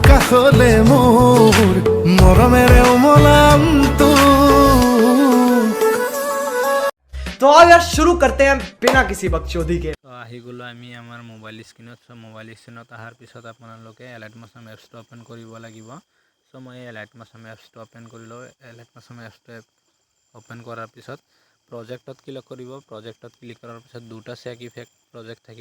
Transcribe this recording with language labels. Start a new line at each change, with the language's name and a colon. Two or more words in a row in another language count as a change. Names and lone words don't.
Assamese: আসলে মোর মরমের মলাম তো।
Hindi: तो आओ यार शुरू करते हैं बिना किसी बकचोदी के।
Assamese: তো আহি গ'লো আমি আমাৰ মোবাইল স্ক্ৰীনত। চ' মোবাইল স্ক্ৰীনত অহাৰ পিছত আপোনালোকে এলাইট মোশ্যন এপছটো অ'পেন কৰিব লাগিব। চ' মই এলাইট মোশ্যন এপছটো অ'পেন কৰিলোঁ। এলাইট মোশ্যন এপছটো অ'পেন কৰাৰ পিছত প্ৰজেক্টত ক্লিক কৰিব। প্ৰজেক্টত ক্লিক কৰাৰ পিছত দুটা চেক ইফেক্ট প্ৰজেক্ট থাকিব।